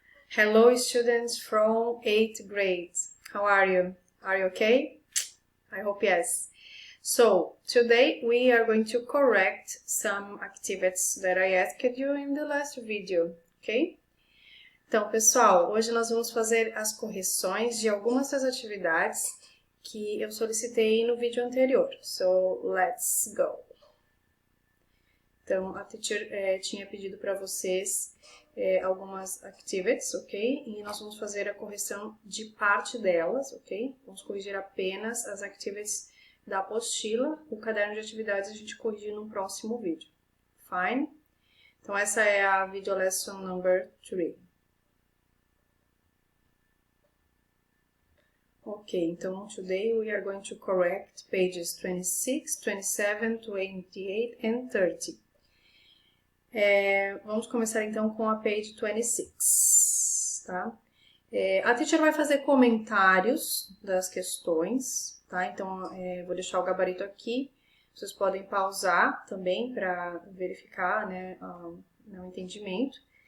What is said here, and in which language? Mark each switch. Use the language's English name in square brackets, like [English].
[English] Hello students from 8th grade. How are you? Are you okay? I hope yes. So, today we are going to correct some activities that I asked you in the last video, ok? [Portuguese] Então, pessoal, hoje nós vamos fazer as correções de algumas das atividades que eu solicitei no vídeo anterior. [English] So, let's go! [Portuguese] Então, a teacher tinha pedido para vocês algumas activities, ok? E nós vamos fazer a correção de parte delas, ok? Vamos corrigir apenas as activities da apostila. O caderno de atividades a gente corrige no próximo vídeo. [English] Fine? [Portuguese] Então, essa é a [English] video lesson number 3. Ok, [Portuguese] então, [English] today we are going to correct pages 26, 27, 28 and 30. [Portuguese] Vamos começar então com a page 26, tá? A teacher vai fazer comentários das questões, tá? Então, vou deixar o gabarito aqui. Vocês podem pausar também para verificar, né, o entendimento.